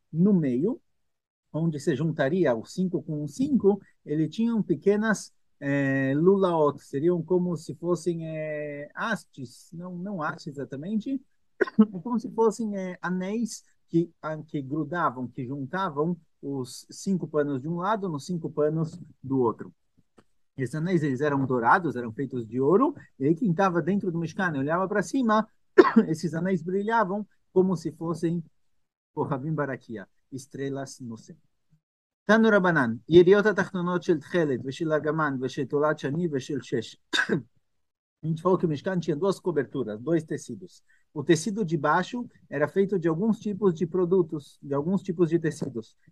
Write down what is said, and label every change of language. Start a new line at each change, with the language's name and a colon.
Portuguese: No meio, onde se juntaria o 5 com o 5, ele tinham pequenas lulaot, seriam como se fossem hastes, não hastes exatamente, é como se fossem anéis que grudavam, que juntavam os 5 panos de um lado nos 5 panos do outro. Esses anéis eles eram dourados, eram feitos de ouro, e aí quem estava dentro do Mishkan olhava para cima, esses anéis brilhavam como se fossem
Hebrew: כוכבים ברקיע,
Portuguese: estrelas no céu.
Hebrew: תנו רבנן, ידיעות התחתונות של תכלת ושל ארגמן ושל תולת שני ושל שש.
Portuguese: A gente falou que o Mishkan tinha duas coberturas, dois tecidos. O tecido de baixo era feito de alguns tipos de produtos, de alguns tipos de tecidos.